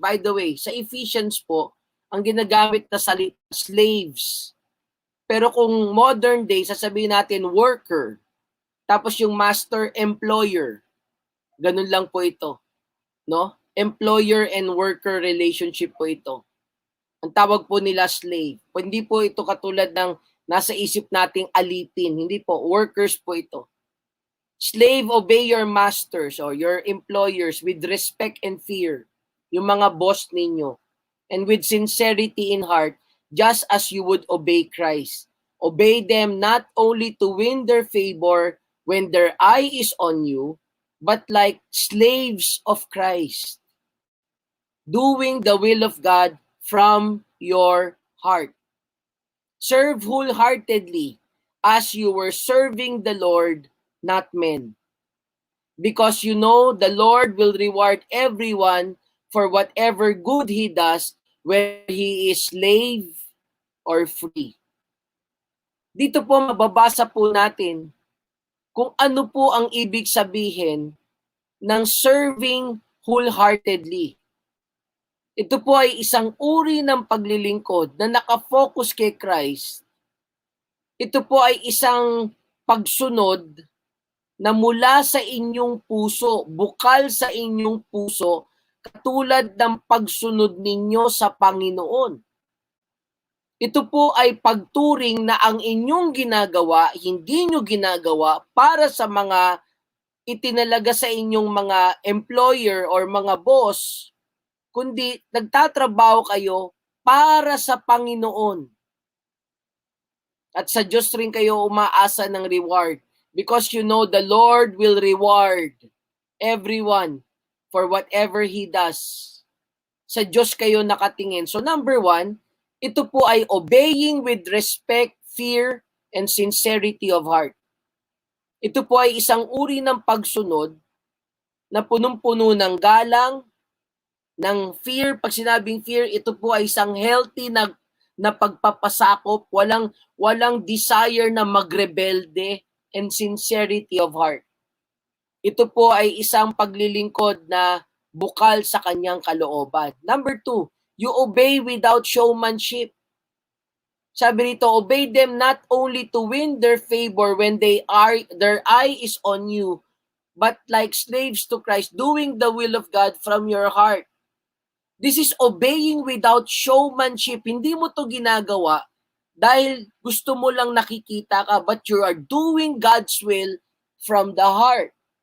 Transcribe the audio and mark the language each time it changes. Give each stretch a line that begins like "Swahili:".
English: By the way,
Filipino: sa Ephesians po, ang ginagamit na salita, slaves. Pero kung modern day, sasabihin natin worker. Tapos yung master, employer. Ganun lang po ito. No?
English: Employer and worker relationship
Filipino: po ito. Ang tawag po nila slave. Hindi po ito katulad ng nasa isip nating alipin. Hindi po. Workers po ito.
English: Slave, obey your masters or your employers with respect and fear.
Filipino: Yung mga boss ninyo.
English: And with sincerity in heart, just as you would obey Christ. Obey them not only to win their favor when their eye is on you, but like slaves of Christ, doing the will of God from your heart. Serve wholeheartedly as you were serving the Lord, not men. Because you know the Lord will reward everyone for whatever good he does, whether he is slave or free.
Filipino: Dito po mababasa po natin kung ano po ang ibig sabihin ng serving wholeheartedly. Ito po ay isang uri ng paglilingkod na nakafocus kay Christ. Ito po ay isang pagsunod na mula sa inyong puso, bukal sa inyong puso, katulad ng pagsunod ninyo sa Panginoon. Ito po ay pagturing na ang inyong ginagawa, hindi nyo ginagawa para sa mga itinalaga sa inyong mga employer or mga boss, kundi nagtatrabaho kayo para sa Panginoon. At sa Diyos rin kayo umaasa ng reward.
English: Because you know the Lord will reward everyone for whatever He does.
Filipino: Sa Diyos kayo nakatingin.
English: So number 1, ito po ay obeying with respect, fear, and sincerity of heart.
Filipino: Ito po ay isang uri ng pagsunod na punong-puno ng galang, ng fear. Pag sinabing fear, ito po ay isang healthy na na pagpapasakop, walang desire na magrebelde,
English: and sincerity of heart.
Filipino: Ito po ay isang paglilingkod na bukal sa kanyang kalooban.
English: Number 2, you obey without showmanship.
Filipino: Sabi rito,
English: obey them not only to win their favor when their eye is on you, but like slaves to Christ, doing the will of God from your heart. This is obeying without showmanship.
Filipino: Hindi mo to ginagawa dahil gusto mo lang nakikita ka,
English: but you are doing God's will from the heart.